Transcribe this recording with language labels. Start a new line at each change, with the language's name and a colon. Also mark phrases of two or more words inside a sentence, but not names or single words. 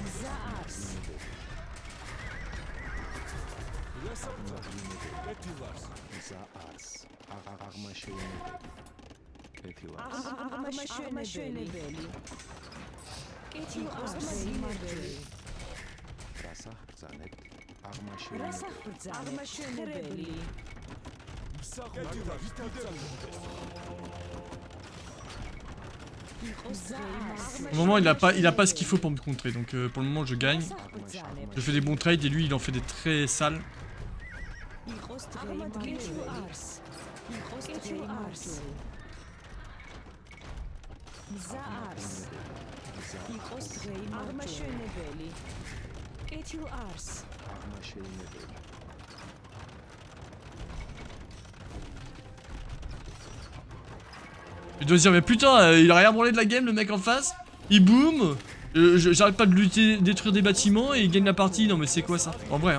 Georgian: მზა არს. აღმაშენებელი. კეთილ არს. რასა ბრძანებთ? აღმაშენებელი. მსახურებით არცედინდეს.
French: Au moment, il a pas ce qu'il faut pour me contrer. Donc pour le moment, je gagne. Je fais des bons trades et lui, il en fait des très sales.
Georgian: იყოს დღეი მარჯვენი. კეთილ არს. მზა არს. იყოს დღეი აღმაშენებელი. კეთილ არს.
French: Il doit se dire, mais putain, il a rien branlé de la game, le mec en face. Il boom. J'arrête pas de lutter, détruire des bâtiments et il gagne la partie. Non, mais c'est quoi ça? En vrai, hein.